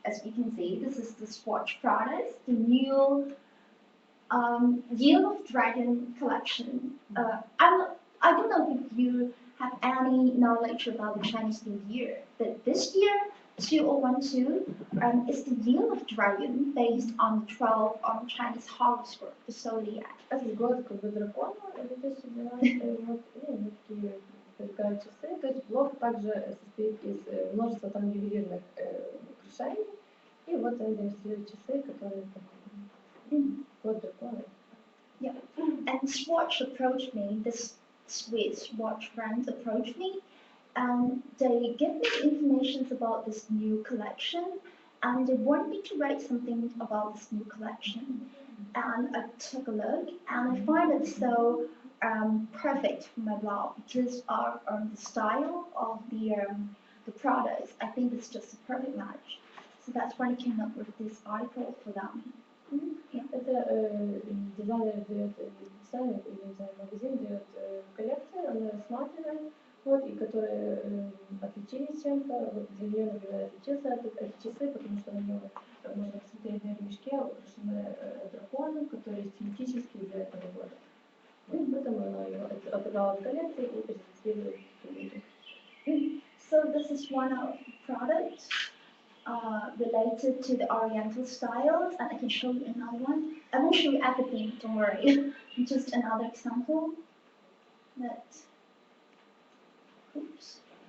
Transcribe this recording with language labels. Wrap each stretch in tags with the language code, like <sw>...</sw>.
<en>As you can see, this is the swatch products, the new Year of Dragon collection. I don't know if you have any knowledge about the Chinese New Year, but this year, 2012, is the Year of Dragon based on the 12 Chinese horoscope, the zodiac.</en> <ru>Этот год как бы дракона, 2012 год, ну, такие предлагают часы. То есть блок также состоит из множества там ювелирных украшений. И вот они демонстрируют часы, которые год дракона.</ru> <en>Yeah, and Swatch approached me, this Swiss Swatch friend approached me, and they give me information about this new collection, and they want me to write something about this new collection. And I took a look, and I find it so perfect for my blog because of the style of the products. I think it's just a perfect match. So that's why I came up with this article for them. Yeah.</en> <ru>Это дизайнер дает дизайн, или не знаю, магазин дает коллекцию, она рассматривает, вот, и которые отличились чем-то. Вот для нее, например, отличился эти часы, потому что на нем можно посмотреть на ремешке, украшены драконом, который тематический для этого года. Вот, поэтому она его отобрала в коллекции и презентирует людям.</ru> <en>So this is one of the products related to the Oriental styles, and I can show you another one. I won't show you everything, don't worry. Just another example. Oops.</en>